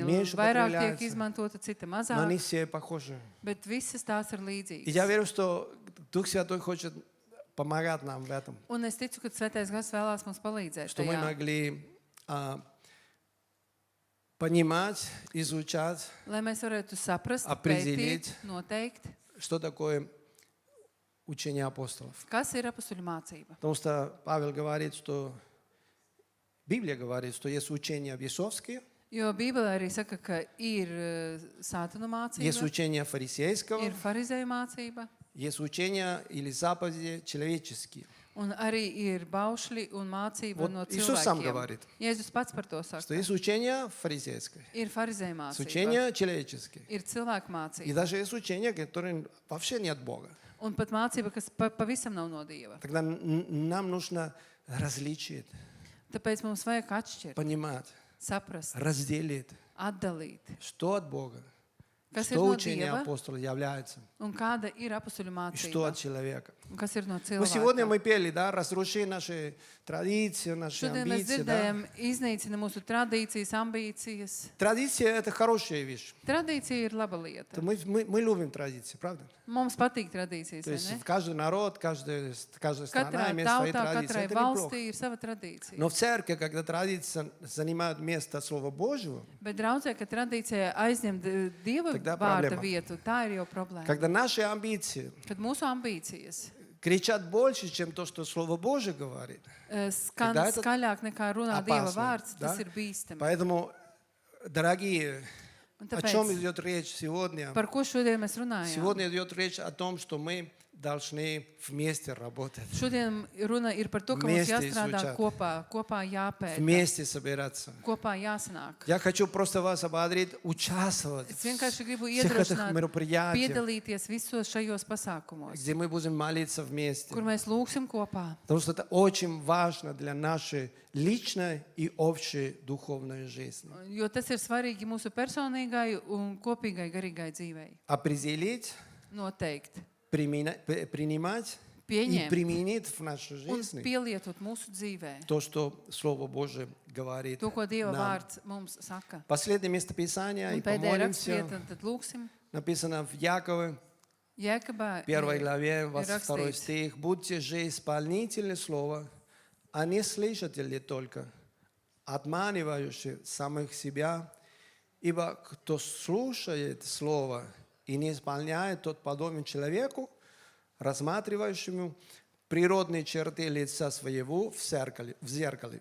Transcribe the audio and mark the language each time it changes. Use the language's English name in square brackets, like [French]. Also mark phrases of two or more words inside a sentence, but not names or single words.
[Russian] Меньше [Latvian] vairāk tiek [Russian] употребляется. [Latvian] izmantota, cita [Russian] но [Latvian] mazāk, [Russian] они все похожи. [Latvian] bet visas tās ir [Russian] И [Latvian] līdzīgas. [Russian] я верю, что Дух Святой хочет помогать нам в этом, [Latvian] Un es ticu, ka Svētais Gars vēlās mums palīdzēt [Russian] что мы [Latvian] tajā, [Russian] могли понимать, изучать, [Latvian] lai mēs varētu saprast, [Russian] Определить. [Latvian] pētīt, noteikt, [Russian] что такое учение апостолов. [Latvian] kas ir apustuļu mācība. [Russian] Потому что Павел говорит, что Библия говорит, что есть учения бесовские, [Latvian] Jo Bībelē arī saka, ka ir sātanu [Russian] есть [Latvian] mācība, [Russian] учение фарисейского, [Latvian] ir farizēju mācība, [Russian] есть учения или заповеди человеческие. [Latvian] un arī ir baušļi un mācība [Russian] Вот [Latvian] no [Russian] Иисус сам [Latvian] cilvēkiem. [Russian] говорит, [Latvian] Jēzus pats par to [Russian] что [Latvian] saka. [Russian] есть учение фарисейское, [Latvian] Ir farizēju [Russian] есть [Latvian] mācība, [Russian] учение человеческое. [Latvian] ir cilvēku [Russian] И [Latvian] mācība, [Russian] даже есть учения, которые вообще не от Бога. [Latvian] un pat mācība, kas pavisam nav no Dieva. [Russian] Тогда нам нужно различить, [Latvian] Tāpēc mums vajag atšķirt, [Russian] понимать, [Latvian] saprast, [Russian] разделить, [Latvian] atdalīt, [Russian] что от Бога, [Latvian] kas ir [Russian] что [Latvian] no [Russian] учение [Latvian] Dieva [Russian] апостола является, [Latvian] un kāda ir apustuļu [Russian] и что [Latvian] mācība, [Russian] от человека. [Latvian] un kas ir no [Russian] Ну, сегодня [Latvian] cilvēka. [Russian] мы пели, да, разруши наши традиции, наши [Latvian] Šodien mēs [Russian] амбиции, да. [Latvian] dzirdējam, iznīcina mūsu tradīcijas, ambīcijas. [Russian] Традиция – это хорошая вещь. [Latvian] Tradīcija ir laba lieta. [Russian] Мы любим традиции, правда? [Latvian] Mums patīk tradīcijas, [Russian] То [Latvian] vai [Russian] есть [Latvian] ne? [Russian] каждый народ, каждая страна [Latvian] Katrai [Russian] имеет свои [Latvian] tautā, [Russian] традиции. [Latvian] katrai [Russian] Это неплохо. [Latvian] valstī ir sava tradīcija. [Russian] Но в церкви, когда традиция занимает место Слова Божьего, [Latvian] Bet draudzē, ka tradīcija aizņem Dieva [Russian] Тогда [Latvian] vārda [Russian] проблема. [Latvian] vietu, tā ir jau problēma. [Russian] когда наши амбиции [Latvian] Kad mūsu ambīcijas [Russian] кричат больше, чем то, что Слово Божье говорит. [Latvian] skan [Russian] Тогда это [Latvian] skaļāk nekā runā Dieva [Russian] опасно, [Latvian] vārds, [Russian] да? [Latvian] tas ir bīstami. [Russian] Поэтому, дорогие, [Latvian] Un [Russian] о чем [Latvian] tāpēc, [Russian] идет речь сегодня? [Latvian] par ko šodien mēs runājam? [Russian] Сегодня идет речь о том, что мы должны вместе работать, [Latvian] Šodien runa ir par to, ka mums [Russian] Вместе [Latvian] jāstrādā [Russian] изучать. [Latvian] kopā jāpēta, [Russian] вместе собираться. [Latvian] kopā jāsanāk. [Russian] Я хочу просто вас ободрить, участвовать [Latvian] Es vienkārši gribu [Russian] в всех этих [Latvian] iedrošināt, [Russian] мероприятиях, [Latvian] piedalīties visos šajos pasākumos, [Russian] где мы будем молиться вместе. [Latvian] kur mēs lūgsim kopā. [Russian] Потому что это очень важно для нашей личной и общей духовной жизни. [Latvian] Jo tas ir svarīgi mūsu personīgai un kopīgai garīgai dzīvei. [Russian] Определить, [Latvian] Noteikt. [Russian] принимать и [Latvian] Pieņemt [Russian] применить в нашей [Latvian] un [Russian] жизни [Latvian] pielietot mūsu dzīvē. [Russian] то, что Слово Божие говорит [Latvian] To, ko Dieva [Russian] нам. [Latvian] vārds mums saka. [Russian] Последнее местописание, и [Latvian] Un pēdējā [Russian] помолимся, [Latvian] rakstvieta, tad lūgsim. [Russian] написано в Якове, [Latvian] Jēkabā [Russian] 1 главе, [Latvian] ir [Russian] 22 [Latvian] rakstīts, [Russian] стих. «Будьте же исполнители слова, а не слышатели только, обманывающие самих себя. Ибо кто слушает слово и не исполняет, тот подобен человеку, рассматривающему природные черты лица своего в зеркале.